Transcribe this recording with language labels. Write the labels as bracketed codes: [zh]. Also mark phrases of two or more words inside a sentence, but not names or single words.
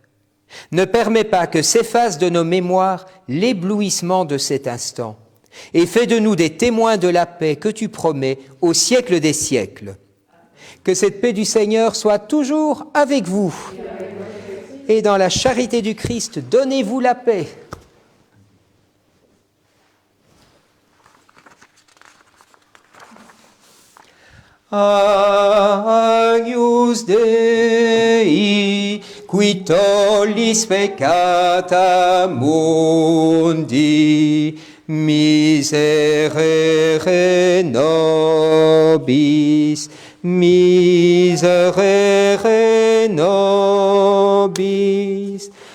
[fr] Ne permets pas que s'efface de nos mémoires l'éblouissement de cet instant, et fais de nous des témoins de la paix que tu promets au siècle des siècles. Que cette paix du Seigneur soit toujours avec vous. Et dans la charité du Christ, donnez-vous la paix. [la] Agnus Dei, qui tollis peccata mundi, miserere nobis, miserere nobis.